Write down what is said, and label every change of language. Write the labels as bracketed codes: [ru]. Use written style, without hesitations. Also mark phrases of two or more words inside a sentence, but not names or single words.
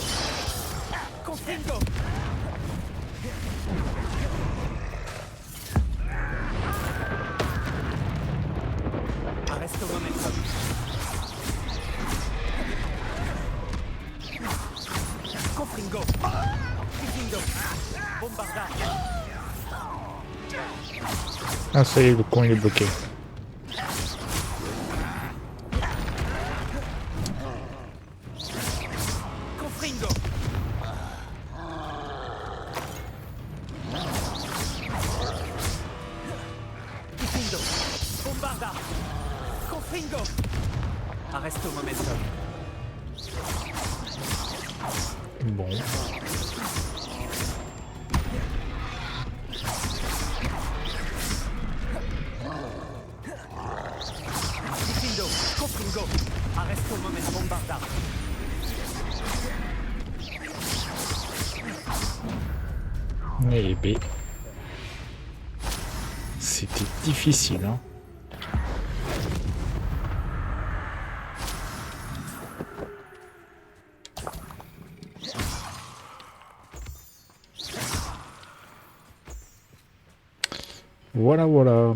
[la] Confringo. Arresto momentum. Confringo. Confringo. Bombardard. [fr] Ah, ça y est, le con il est bloqué. [la] Confringo. Confringo. Bombardard. Confringo. Arresto momentum. [fr] Bon. [la] Confringo. Confringo. Arresto momentum. Bombardard. [fr] Eh B. C'était difficile, hein. Voilà, voilà.